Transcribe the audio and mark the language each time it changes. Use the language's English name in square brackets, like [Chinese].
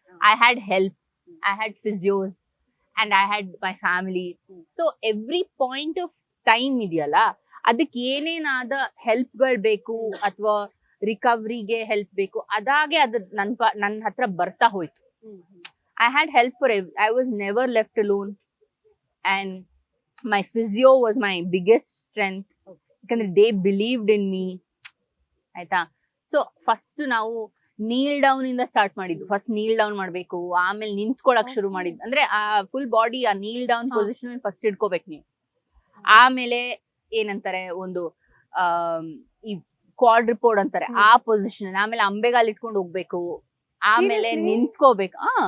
[English] I had help, I had physios and I had my family. So every point of time [Kannada] ಇದೆಯಲ್ಲ, ಅದಕ್ಕೆ ಏನೇನಾದ ಹೆಲ್ಪ್ಗಳು ಬೇಕು ಅಥವಾ ರಿಕವರಿಗೆ help ಬೇಕು, ಅದಾಗೆ ಅದು ನನ್ನ ಹತ್ರ ಬರ್ತಾ ಹೋಯ್ತು. [English] I had help for I was never left alone, and my physio was my biggest strength. [Kannada] ಯಾಕಂದ್ರೆ [English] they believed in me ಆಯ್ತಾ. [Kannada] ಸೊ ಫಸ್ಟ್ ನಾವು ನೀಲ್ ಡೌನ್ ಇಂದ ಸ್ಟಾರ್ಟ್ ಮಾಡಿದ್ದು. ಫಸ್ಟ್ ನೀಲ್ ಡೌನ್ ಮಾಡ್ಬೇಕು, ಆಮೇಲೆ ನಿಂತ್ಕೊಳಕ್ ಶುರು ಮಾಡಿದ್ದು. ಅಂದ್ರೆ ಆ ಫುಲ್ ಬಾಡಿ ಆ ನೀಲ್ ಡೌನ್ ಪೊಸಿಷನ್ ಫಸ್ಟ್ ಇಟ್ಕೋಬೇಕು ನೀವು. ಆಮೇಲೆ ಏನಂತಾರೆ, ಒಂದು ಈ ಕ್ವಾಡ್ರಿಪೋಡ್ ಅಂತಾರೆ ಆ ಪೊಸಿಷನ್, ಆಮೇಲೆ ಅಂಬೆಗಾಲ್ ಇಟ್ಕೊಂಡು ಹೋಗ್ಬೇಕು, ಆಮೇಲೆ ನಿಂತ್ಕೋಬೇಕು.